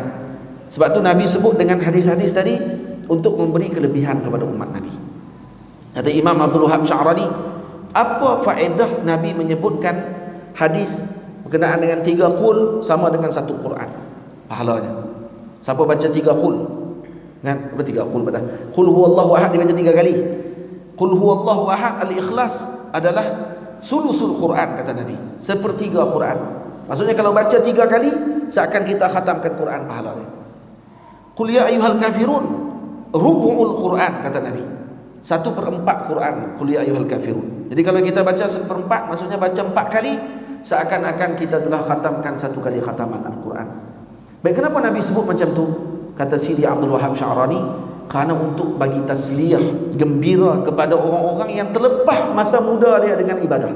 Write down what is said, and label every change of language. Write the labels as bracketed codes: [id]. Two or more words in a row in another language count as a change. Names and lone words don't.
[ms] Sebab tu Nabi sebut dengan hadis-hadis tadi untuk memberi kelebihan kepada umat Nabi. Kata Imam Abdul Wahab Sya'rani, Apa faedah Nabi menyebutkan hadis berkenaan dengan 3 qul sama dengan 1 Quran pahalanya? Siapa baca 3 qul? Kan? Apa 3 qul pada? [ar] قل هو الله أحد [ms] dibaca 3 kali. [ar] قل هو الله أحد, [ms] al-ikhlas adalah [ar] ثلث القرآن [ms] kata Nabi, sepertiga Quran. Maksudnya kalau baca 3 kali seakan kita khatamkan Quran pahalanya. [ar] قل يا أيها الكافرون, ربع القرآن [ms] kata Nabi, 1/4 Quran. [ar] قل يا أيها الكافرون. [ms] Jadi kalau kita baca 1/4, maksudnya baca 4 kali, seakan-akan kita telah khatamkan 1 kali khataman Al-Quran. Baik, kenapa Nabi sebut macam tu? Kata Sidi Abdul Wahab Sya'rani, kerana untuk bagi tasliyah, gembira kepada orang-orang yang terlepas masa muda dia dengan ibadah.